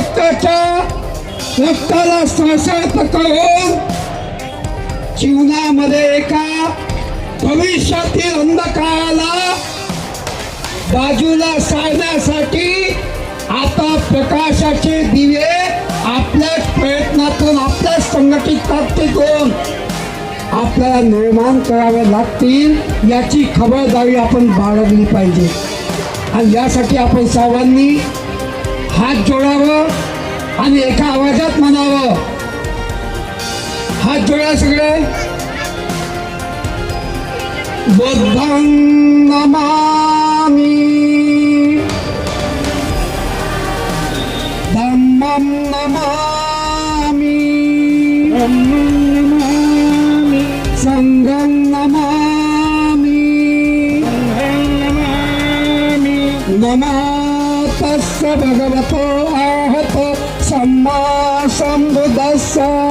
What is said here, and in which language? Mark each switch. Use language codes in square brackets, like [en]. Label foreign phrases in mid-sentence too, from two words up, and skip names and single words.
[mr] रक्ताला सळसळत करून जीवनामध्ये एका भविष्यातील अंधकाराला बाजूला सारण्यासाठी आता प्रकाशाचे दिवे आपल्याच प्रयत्नातून, आपल्याच संघटित ताकदीतून आपल्याला निर्माण करावे लागतील, याची खबरदारी आपण बाळगली पाहिजे. आणि यासाठी आपण सर्वांनी हात जोडावं आणि एका आवाजात म्हणावं. हात जोडा सगळे. [pi] बुद्धं नमामि, धम्मं नमामि, संघं नमामि, नमो तस्य भगवतो अरहतो सम्मा सम्बुद्धस्स.